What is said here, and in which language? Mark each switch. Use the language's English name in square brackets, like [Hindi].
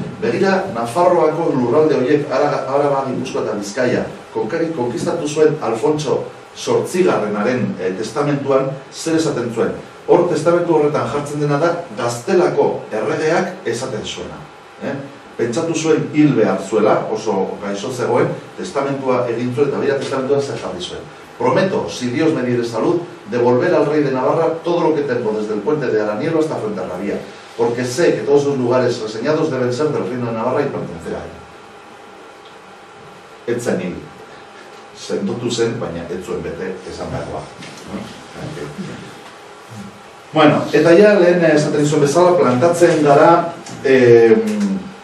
[Basque] Begira, Nafarroako lurralde horiek, Araba, Gipuzkoa eta Bizkaia, konkistatu zuen Alfontso Zortzigarrenaren testamentuan zer esaten zuen. Hor, testamentu horretan jartzen dena da, gaztelako erregeak esaten zuena. Pentsatu zuen hil behar zuela, oso gaixo zegoen, testamentua egin zuen, eta bera testamentua zer jarri zuen. [Spanish] Prometo, si Dios me diere salud, devolver al rey de Navarra todo lo que tengo desde el puente de Aranielo hasta Fuenterrabía, porque sé que todos los lugares reseñados deben ser del reino de Navarra y pertenecer a ella. [Basque] Ez zen hil. Sendotu zen, baina ez zuen bete esan beharroa. Bueno, eta ja lehen esaten zuen bezala plantatzen gara 15.